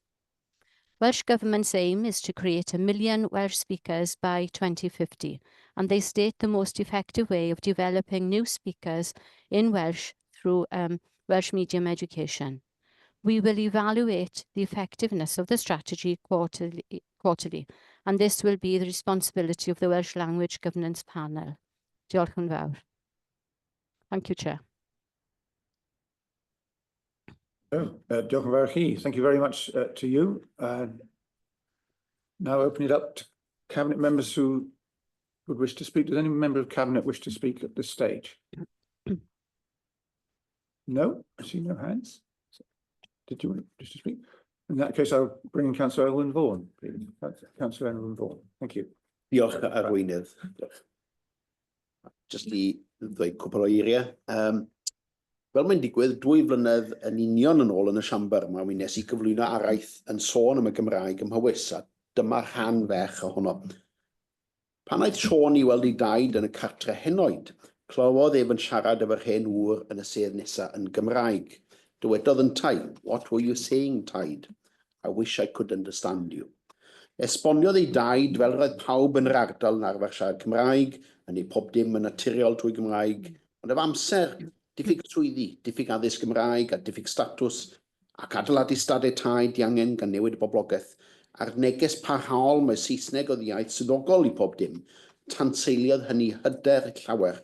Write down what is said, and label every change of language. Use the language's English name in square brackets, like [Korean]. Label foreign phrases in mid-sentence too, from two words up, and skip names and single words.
[English] Welsh Government's aim is to create 1 million Welsh speakers by 2050, and they state the most effective way of developing new speakers in Welsh through Welsh medium education. We will evaluate the effectiveness of the strategy quarterly, and this will be the responsibility of the Welsh Language Governance Panel. [Welsh] Diolch yn fawr. [English] Thank you, Chair. [Welsh] Diolch yn fawr chi. [English] Thank you very much to you. Now open it up to Cabinet members who would wish to speak. Does any member of Cabinet wish to speak at this stage? No, I see no hands. Did you wish to speak? In that case, I'll bring in Councillor Elwyn Vaughan, please. Councillor Elwyn Vaughan, thank you. [Welsh] Diolch Arweinydd. Jyst i ddweud cwpl o eiriau. Fel mae'n digwydd, 2 flynedd yn union yn ôl yn y siambr yma, mi nes I gyflwyno araith yn sôn am y Gymraeg ym Mhywys, a dyma'r rhan fech ohono. Pan aeth Siôn I weld I daid yn y cartre henoed, clywodd ef yn siarad efo'r hen wr yn y sedd nesaf yn Gymraeg. Dywedodd yn taid, [English] "What were you saying, Taid? I wish I could understand you." [Welsh] Esboniodd ei daid fel roedd pawb yn yr ardal yn arfer siarad Cymraeg, yn ei pob dim yn naturiol trwy Gymraeg, ond efo amser, diffyg swyddi, diffyg addysg Gymraeg a diffyg statws, ac adeiladu stadau tai diangen gan newid y boblogaeth, a'r neges parhaol mae Saesneg oedd iaith swyddogol I pob dim, tanseiliodd hynny hyder llawer.